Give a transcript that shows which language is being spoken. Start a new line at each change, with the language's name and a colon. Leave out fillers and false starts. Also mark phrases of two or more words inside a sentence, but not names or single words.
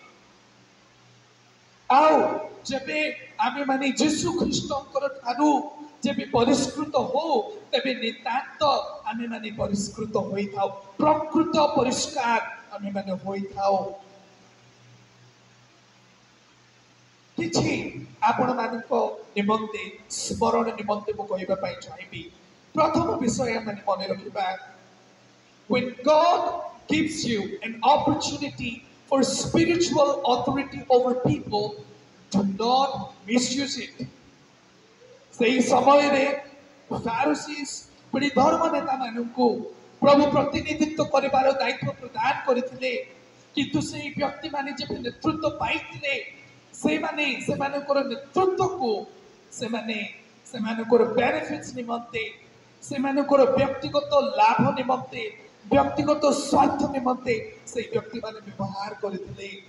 Odia: ଆଉ ଯେବେ ଆମେମାନେ ଯୀଶୁ ଖ୍ରୀଷ୍ଟଙ୍କର ଠାରୁ ଯେବେ ପରିଷ୍କୃତ ହଉ, ତେବେ ନିତାନ୍ତ ଆମେମାନେ ପରିଷ୍କୃତ ହୋଇଥାଉ, ପ୍ରକୃତ ପରିଷ୍କାର ଆମେମାନେ ହୋଇଥାଉ। କିଛି ଆପଣମାନଙ୍କ ନିମନ୍ତେ ସ୍ମରଣ ନିମନ୍ତେ ମୁଁ କହିବା ପାଇଁ ଚାହିଁବି। ପ୍ରଥମ ବିଷୟ ଆମେ ମନେ ରଖିବା,
English: when God gives you an opportunity for spiritual authority over people, do not misuse it.
Odia: ସେହି ସମୟରେ ଫାରିସିସ୍ ପରି ଧର୍ମ ନେତା ମାନଙ୍କୁ ପ୍ରଭୁ ପ୍ରତିନିଧିତ୍ୱ କରିବାର ଦାୟିତ୍ୱ ପ୍ରଦାନ କରିଥିଲେ, କିନ୍ତୁ ସେହି ବ୍ୟକ୍ତିମାନେ ଯେବେ ନେତୃତ୍ୱ ପାଇଥିଲେ, ସେମାନେ ସେମାନଙ୍କର ନେତୃତ୍ୱକୁ ସେମାନଙ୍କର ବେନିଫିଟ୍ସ ନିମନ୍ତେ, ସେମାନଙ୍କର ବ୍ୟକ୍ତିଗତ ଲାଭ ନିମନ୍ତେ, ବ୍ୟକ୍ତିଗତ ସ୍ୱାର୍ଥ ନିମନ୍ତେ ସେହି ବ୍ୟକ୍ତିମାନେ ବ୍ୟବହାର କରିଥିଲେ।